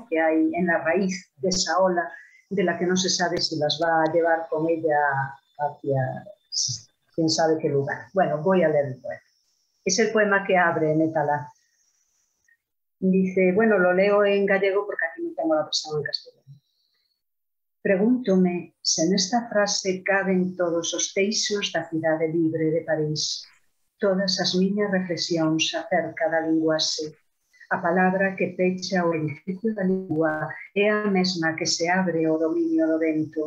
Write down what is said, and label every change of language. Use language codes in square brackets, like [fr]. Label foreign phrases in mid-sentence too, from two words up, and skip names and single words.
[es] Que hay en la raíz de esa ola, de la que no se sabe si las va a llevar con ella hacia quién sabe qué lugar. Bueno, voy a leer el poema. Es el poema que abre Metalá. Dice, bueno, lo leo en gallego porque aquí no tengo la versión en castellano. [gl] Pregúntome se nesta frase caben todos os teixos da cidade libre de París, todas as miñas reflexións acerca da linguaxe. A palabra que pecha o edificio da lingua é a mesma que se abre ao dominio do vento.